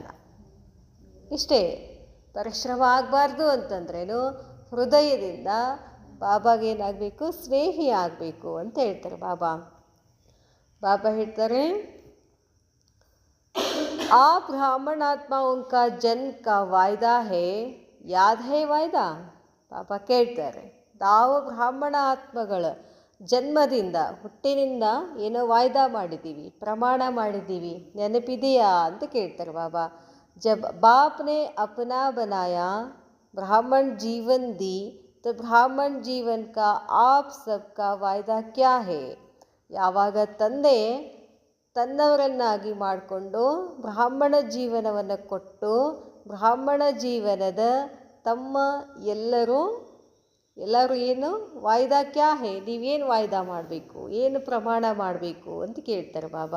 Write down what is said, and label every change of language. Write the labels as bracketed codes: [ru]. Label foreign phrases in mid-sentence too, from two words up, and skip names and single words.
[kn] ಇಷ್ಟೇ, ಪರಿಶ್ರಮ ಆಗಬಾರ್ದು ಅಂತಂದ್ರೇನು, ಹೃದಯದಿಂದ ಬಾಬಾಗೇನಾಗಬೇಕು, ಸ್ನೇಹಿ ಆಗಬೇಕು ಅಂತ ಹೇಳ್ತಾರೆ ಬಾಬಾ. ಬಾಬಾ ಹೇಳ್ತಾರೆ ಆ ಬ್ರಾಹ್ಮಣ [hi] ಆತ್ಮಾओं का जन्म का वायदा है, याद है वायदा. [kn] ಬಾಬಾ ಕೇಳ್ತಾರೆ, ನಾವು ಬ್ರಾಹ್ಮಣ ಆತ್ಮಗಳ ಜನ್ಮದಿಂದ, ಹುಟ್ಟಿನಿಂದ ಏನೋ ವಾಯ್ದಾ ಮಾಡಿದ್ದೀವಿ, ಪ್ರಮಾಣ ಮಾಡಿದ್ದೀವಿ, ನೆನಪಿದೆಯಾ ಅಂತ ಕೇಳ್ತಾರೆ ಬಾಬಾ. [hi] जब बाप ने अपना बनाया ब्राह्मण जीवन दी तो ब्राह्मण जीवन का आप सबका वायदा क्या है. [kn] ಯಾವಾಗ ತಂದೆ ತನ್ನವರನ್ನಾಗಿ ಮಾಡಿಕೊಂಡು ಬ್ರಾಹ್ಮಣ ಜೀವನವನ್ನು ಕೊಟ್ಟು, ಬ್ರಾಹ್ಮಣ ಜೀವನದ ತಮ್ಮ ಎಲ್ಲರೂ ಏನು ವಾಯ್ದಾ [hi] क्या है, [kn] ನೀವೇನು ವಾಯ್ದಾ ಮಾಡಬೇಕು, ಏನು ಪ್ರಮಾಣ ಮಾಡಬೇಕು ಅಂತ ಕೇಳ್ತಾರೆ ಬಾಬಾ.